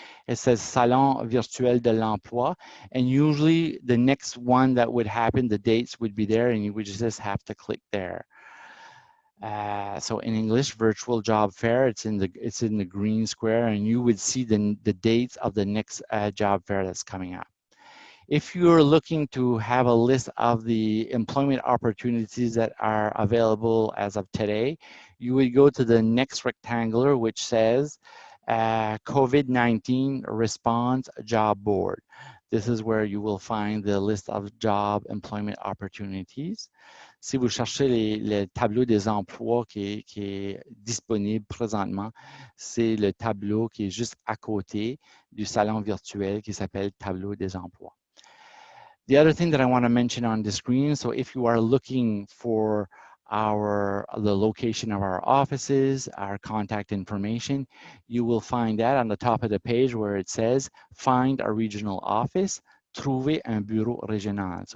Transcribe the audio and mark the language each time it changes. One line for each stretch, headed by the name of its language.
English: It says Salon Virtuel de l'Emploi. And usually the next one that would happen, the dates would be there and you would just have to click there. So in English, virtual job fair, it's in the green square, and you would see the dates of the next job fair that's coming up. If you're looking to have a list of the employment opportunities that are available as of today, you would go to the next rectangular, which says COVID-19 Response Job Board. This is where you will find the list of job employment opportunities.
French: Si vous cherchez le tableau des emplois qui est disponible présentement, c'est le tableau qui est juste à côté du salon virtuel qui s'appelle Tableau des emplois.
English: The other thing that I want to mention on the screen, so if you are looking for the location of our offices, our contact information, you will find that on the top of the page where it says, find a regional office,
French: trouver un bureau régional.